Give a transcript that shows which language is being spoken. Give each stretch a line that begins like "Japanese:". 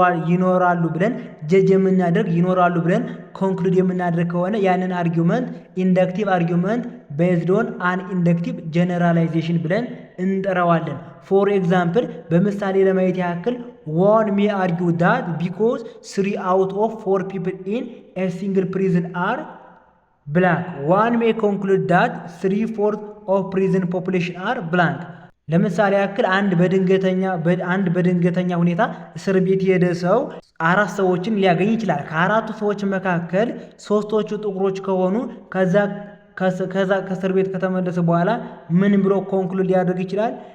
Amharic: ይኖራሉ ብለን ጀጅ የምናደርግ ይኖራሉ ብለን ኮንክሉድ የምናደርግ ከሆነ ያንን አርጊመንት ኢንደክቲቭ አርጊመንት ቤዝድ ኦን አን ኢንደክቲቭ ጀነራላይዜሽን ብለን እንጠራዋለን። ፎር ኤግዛምፕል በምሳሌ ለማየት ያክል
English: ዋን ሜ አርጊው ዳት ቢኮዝ 3 out of 4 people in a single prison are black. One may conclude that 3/4 of prison population are blank.
Amharic: ለምሳሌ ያክል አንድ በድንገተኛ ሁኔታ እስር ቤት የሄደ ሰው 4 ሰዎችን ሊያገኝ ይችላል። ከ4ቱ ሰዎች መካከል 3ቶቹ ጥቁሮች ከሆኑ ከዛ ከእስር ቤት ከተመለሰ በኋላ ምን ብሎ ኮንክሉድ ሊያደርግ ይችላል?